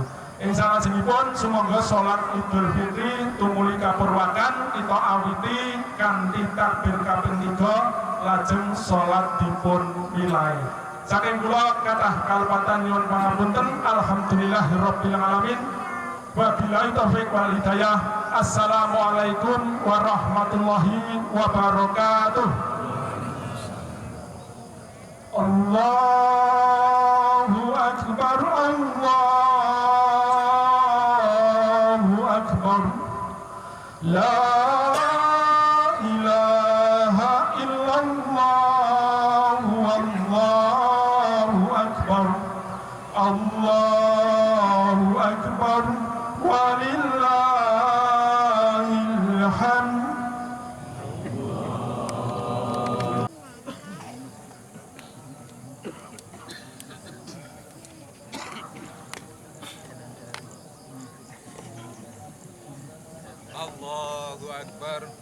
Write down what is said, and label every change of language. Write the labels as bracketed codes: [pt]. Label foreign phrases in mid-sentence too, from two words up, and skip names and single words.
[jv] Ing salajengipun sumangga salat Idul Fitri tumuli kapurwakan kita awiti kanthi takbir kaping 3 lajeng salat dipun milai. Saking kula kathah kalpatan nyuwun pangapunten. [ar] الحمد لله رب العالمين. وبالله التوفيق والهداية. السلام عليكم ورحمة الله وبركاته. الله أكبر، الله أكبر، لا إله إلا الله، والله أكبر، الله أكبر، ولله الحمد. الله أكبر.